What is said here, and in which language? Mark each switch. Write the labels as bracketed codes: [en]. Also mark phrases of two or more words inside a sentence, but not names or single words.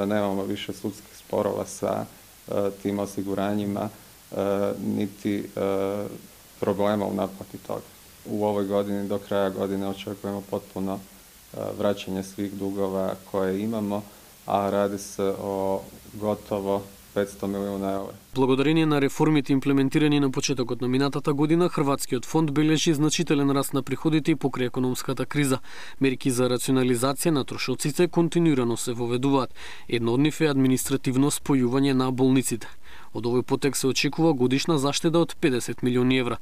[hr] Nemamo više sudskih sporova sa tim osiguranjima, niti problema u naplati toga. U ovoj godini, do kraja godine, očekujemo potpuno vraćanje svih dugova koje imamo, a radi se o gotovo 500 milijuna eura. [mk] Благодарение на реформите имплементирани на почетокот на минатата година, Хрватскиот фонд бележи значителен раст на приходите и покрај економската криза. Мерки за рационализација на трошоците континуирано се воведуваат. Едно од нив е административно спојување на болниците. Од овој потек се очекува годишна заштеда од 50 милиони евра.